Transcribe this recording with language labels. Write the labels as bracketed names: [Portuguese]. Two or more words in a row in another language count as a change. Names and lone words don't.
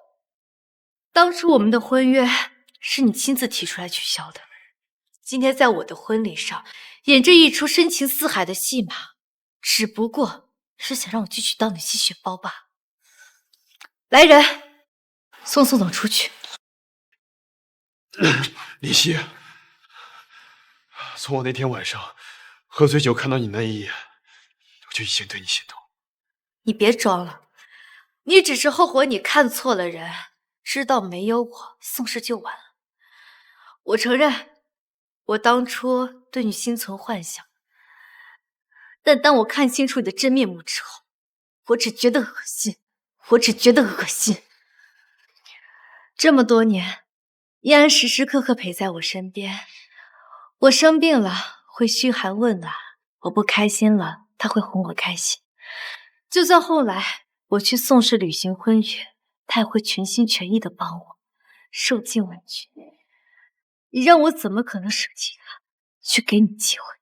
[Chinese] 當初我們的婚約是你親自提出來取消的，今天在我的婚禮上演這一出深情似海的戲碼，只不過是想讓我繼續當你吸血包罷。來人，送宋總出去。林夕。從我那天晚上喝醉酒看到你那一眼，我就已經對你心動。你別裝了，你只是後悔你看錯了人， 知道没有我，宋氏就完了。我承认，我当初对你心存幻想，但当我看清楚你的真面目之后，我只觉得恶心，我只觉得恶心。这么多年，依然时时刻刻陪在我身邊。我生病了會噓寒問暖，我不開心了他會哄我開心。就算後來我去宋氏履行婚約，他也會全心全意的幫我，受盡委屈。你讓我怎麼可能捨棄他，去給你機會？